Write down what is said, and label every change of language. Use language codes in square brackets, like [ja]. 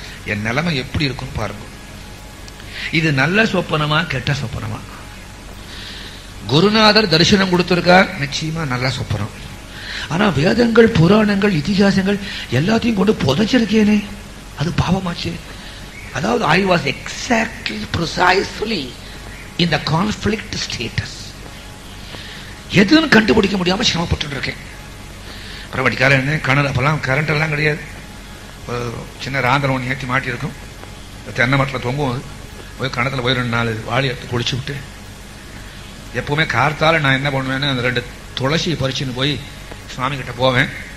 [ta] என் நிலைமை எப்படி இருக்குன்னு பாருங்க. இது நல்ல சொப்பனமா கெட்ட சொப்பனமா? குருநாதர் தரிசனம் கொடுத்திருக்கார், நிச்சயமா நல்ல சொப்பனம். ஆனா வேதங்கள், புராணங்கள், இதிகாசங்கள் எல்லாத்தையும் கொண்டு புதைச்சிருக்கேனே, அது பாவமாச்சு. அதாவது [en] I was exactly precisely in the conflict status. [ta] எதுன்னு கண்டுபிடிக்க முடியாம சிரமப்பட்டு இருக்கேன். பரவாயில்ல. என்ன கணல் அப்பெல்லாம் கரண்ட் எல்லாம் கிடையாது. சின்ன ராந்திரம் ஒன்று ஏற்றி மாட்டியிருக்கும். தென்னை மரத்தில் தொங்கும். போய் கணத்துல போய் 2-4 வாளி எடுத்து குளிச்சு விட்டு எப்பவுமே கார்த்தால நான் என்ன பண்ணுவேன்னு அந்த 2 துளசியை பறிச்சுன்னு போய் சுவாமி கிட்ட போவேன்.